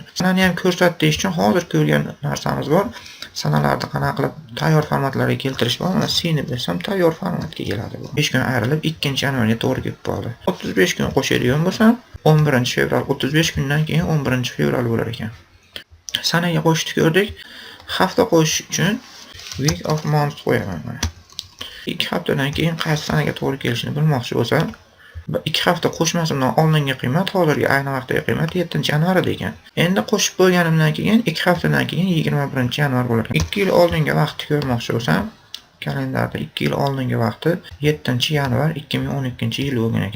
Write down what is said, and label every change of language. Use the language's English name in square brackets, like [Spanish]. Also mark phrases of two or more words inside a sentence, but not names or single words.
[Uzbek] Sanani ham ko'rsatdik uchun hozir ko'rgan narsamiz bor. Sanalarni qanaqa qilib tayyor formatlarga keltirish bor. Mana C ni bersam tayyor formatga keladi bu. 5 kun ayrilib 2-yanvarga to'g'ri kelib qoldi. 35 kun qo'shadigan bo'lsam, 11-fevral 35 kundan keyin 11-fevral bo'lar ekan. Sanaga qo'shishni ko'rdik. Hafta qo'shish uchun [English] week of month [Uzbek] qo'yaman mana. 2 haftadan keyin qaysi sanaga to'g'ri kelishini bilmoqchi bo'lsam, 2 hafta qo'shmasimdan oldingi qiymat hozirgi ayni vaqtdagi qiymat 7-yanvar ekan. Endi qo'shib qo'yganimdan keyin 2 haftadan keyin 21-yanvar bo'lar ekan. 2 yil oldingi vaqtni ko'rmoqchi bo'lsam, Kalendarda 2 yil oldingi vaqti 7-yanvar 2012-yil bo'lgan ekan.